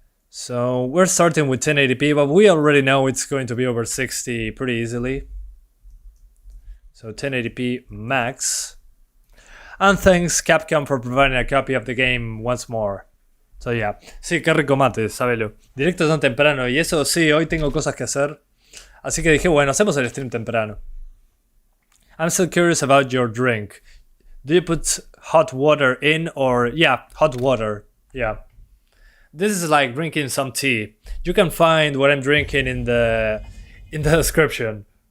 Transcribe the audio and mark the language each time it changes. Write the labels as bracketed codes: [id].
[en] So we're starting with 1080p, but we already know it's going to be over 60 pretty easily. So 1080p max. And thanks Capcom for providing a copy of the game once more. So yeah. [es] Sí, qué rico mate, sábelo. Directo tan temprano. Y eso sí, hoy tengo cosas que hacer. Así que dije, bueno, hacemos el stream temprano. [en] I'm still curious about your drink. Do you put hot water in or... Yeah, hot water. Yeah. This is like drinking some tea. You can find what I'm drinking in the description.